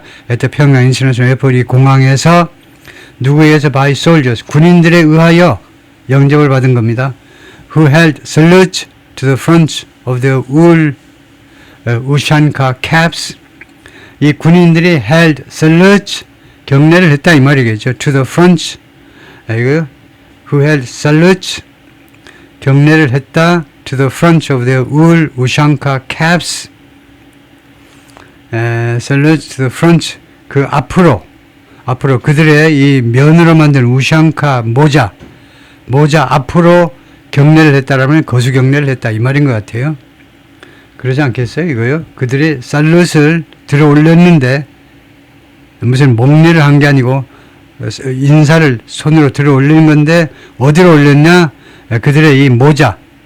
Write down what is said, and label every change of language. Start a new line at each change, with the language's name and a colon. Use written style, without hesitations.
Korean: at 평양 인터내셔널 에어포트 공항에서 누구에 의해서 by soldiers, 군인들에 의하여 영접을 받은 겁니다.
English: Who held salute to the front of the 우샨카 caps.
Korean: 이 군인들이 held salute, 경례를 했다 이 말이겠죠.
English: to the front, 이거 who held salute, 경례를 했다 to the front of the 우샨카 caps.
Korean: salute to the front, 그 앞으로 그들의 이 면으로 만든 우샹카 모자 앞으로 경례를 했다라면 거수 경례를 했다 이 말인 것 같아요. 그러지 않겠어요 이거요? 그들이 살룻을 들어 올렸는데 무슨 목례를 한 게 아니고 인사를 손으로 들어 올리는 건데 어디로 올렸냐? 그들의 이 모자